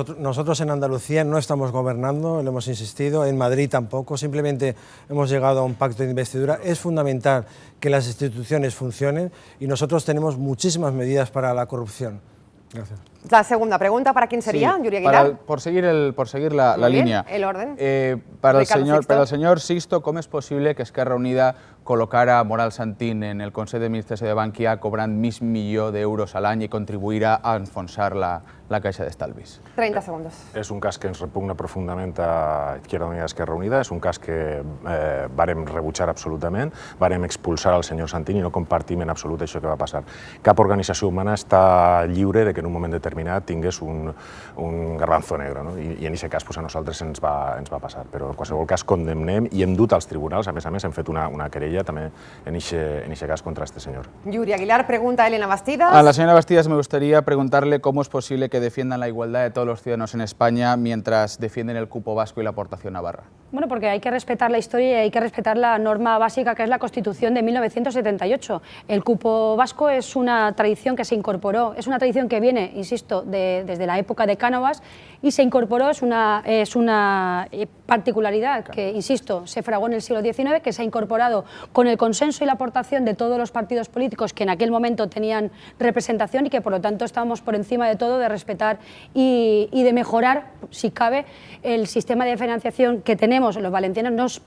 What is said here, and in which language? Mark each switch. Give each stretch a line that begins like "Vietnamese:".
Spanish: Nosotros en Andalucía no estamos gobernando, lo hemos insistido, en Madrid tampoco, simplemente hemos llegado a un pacto de investidura. Es fundamental que las instituciones funcionen y nosotros tenemos muchísimas medidas para la corrupción. Gracias. La segunda pregunta, ¿para quién sería, Sí, Yuri Aguilar? por seguir la línea. El orden. Para el señor Sisto, ¿cómo es posible que
Catalan: Esquerra Unida col·locara Moral Santín en el Consell d'Administració de Bankia cobrant mig milió d'euros a l'any i contribuirà a enfonsar la Caixa d'Estalvis?
Spanish: 30 segundos.
Catalan: És un cas que ens repugna profundament a Izquierda Unida i Esquerra Unida, és un cas que vàrem rebutjar absolutament, vàrem expulsar al senyor Santín i no compartim en absolut això que va passar. Cap organització humana està lliure de que en un moment determinat tingués un garbanzo negre, no? I en aquest cas a nosaltres ens va passar, però en qualsevol cas condemnem i hem dut als tribunals, a més, hem fet una querella també en aquest cas contra
Spanish: este señor. Yuri Aguilar, pregunta a Elena Bastidas. A la señora Bastidas me gustaría preguntarle cómo es posible que defiendan la igualdad de todos los ciudadanos en España mientras defienden el cupo vasco y la aportación navarra. Bueno, porque hay que respetar la historia y hay que respetar la norma básica que es la Constitución de 1978. El cupo vasco es una tradición que se incorporó, es una tradición que viene, insisto, desde la época de Cánovas y se incorporó, es una particularidad que, insisto, se fraguó en el siglo XIX, que se ha incorporado con el consenso y la aportación de todos los partidos políticos que en aquel momento tenían representación y que por lo tanto estamos por encima de todo de respetar y de mejorar, si cabe, el sistema de financiación que tenemos los valencianos.